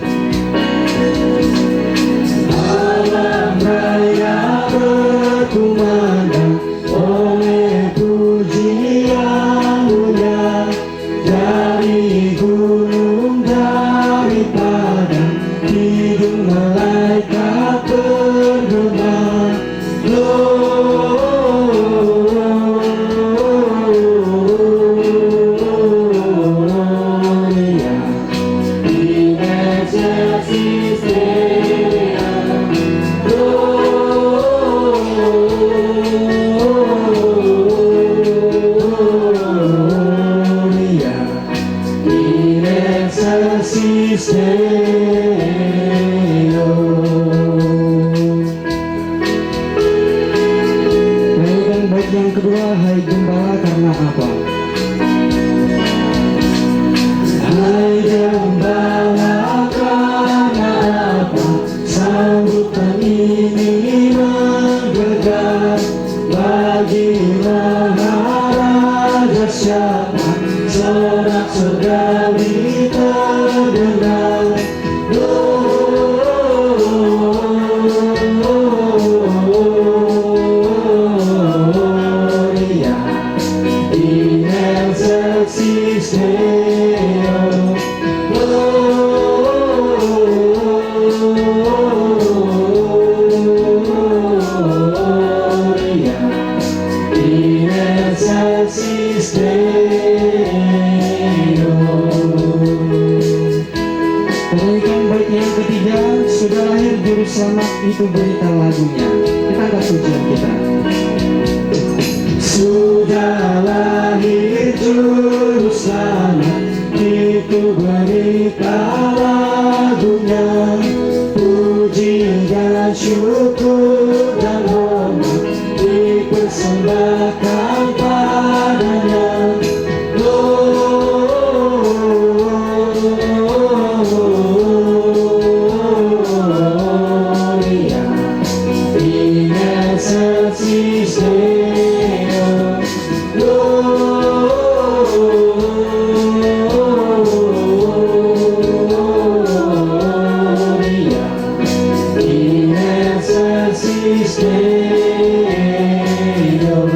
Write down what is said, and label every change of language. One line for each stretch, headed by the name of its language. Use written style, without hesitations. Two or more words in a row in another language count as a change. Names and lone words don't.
Indonesian: Alam Raya berkumandang oleh pujian mulia dari gunung, dari padang, hidung malaikat bergema.
Latin: Gloria in excelsis Deo. Gloria in excelsis Deo.
Indonesian: Nyanyikan bait yang kedua, Hai Gembala karena apa? Hai Gembala karena apa? Sambutan ini menggelegar. Bagilah raja siapa? Sorak surgawi terdengar.
Latin: Gloria in excelsis Deo. Gloria in excelsis Deo.
Indonesian: Perhatikan bait yang ketiga, sudah lahir juru selamat, itu berita lagunya. Kita angkat pujian kita. Sudah lahir juru selamat, itu berita lagunya. Puji dan syukur dan hormat dipersembahkan padanya.
Latin: Gloria in excelsis Deo. Gloria in excelsis Deo.